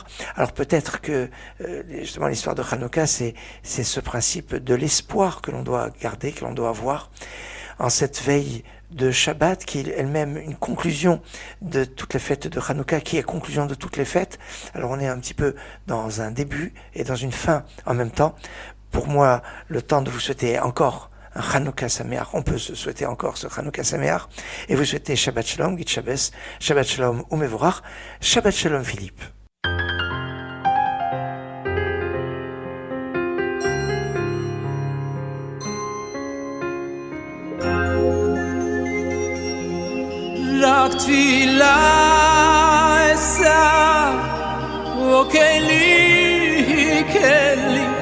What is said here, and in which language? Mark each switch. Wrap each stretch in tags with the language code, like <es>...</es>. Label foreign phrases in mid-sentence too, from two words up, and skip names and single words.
<fr>Alors peut-être que justement l'histoire de Hanouka, c'est ce principe de l'espoir que l'on doit garder, que l'on doit avoir en cette veille de Shabbat, qui est elle-même une conclusion de toutes les fêtes de Hanouka, qui est conclusion de toutes les fêtes. Alors on est un petit peu dans un début et dans une fin en même temps. Pour moi, le temps de vous souhaiter encore un</fr> <he>חנוכה שמח,</he> <fr>on peut se souhaiter encore ce</fr> <he>חנוכה שמח,</he> <fr>et vous souhaiter</fr> <he>שבת שלום,</he> <yi>גוט שבת,</yi> <he>שבת שלום ומבורך, שבת שלום</he> <fr>Philippe.</fr> <he>רק תפילה אשא, וכלי כלי,</he>